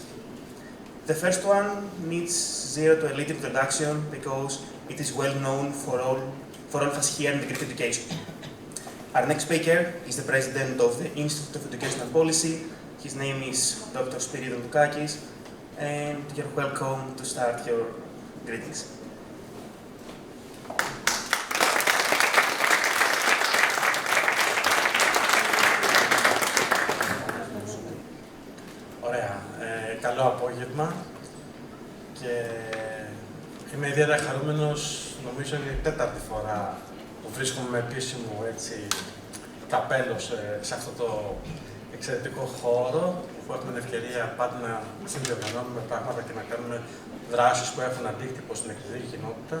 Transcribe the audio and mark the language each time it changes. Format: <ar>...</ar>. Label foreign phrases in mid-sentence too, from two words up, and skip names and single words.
<en>The first one needs zero to a little introduction because it is well known for all of us here in the Greek education. Our next speaker is the president of the Institute of Educational Policy. His name is Dr. Spyridon Doukakis, and you're welcome to start your greetings.</en> <el>Ωραία. Καλό απόγευμα και είμαι ιδιαίτερα χαρούμενος, νομίζω είναι η 4η φορά που βρίσκομαι με επίσημο καπέλο σε αυτό το εξαιρετικό χώρο που έχουμε την ευκαιρία πάντα να συνδιοργανώνουμε πράγματα και να κάνουμε δράσεις που έχουν αντίκτυπο στην εκκληστική κοινότητα.</el>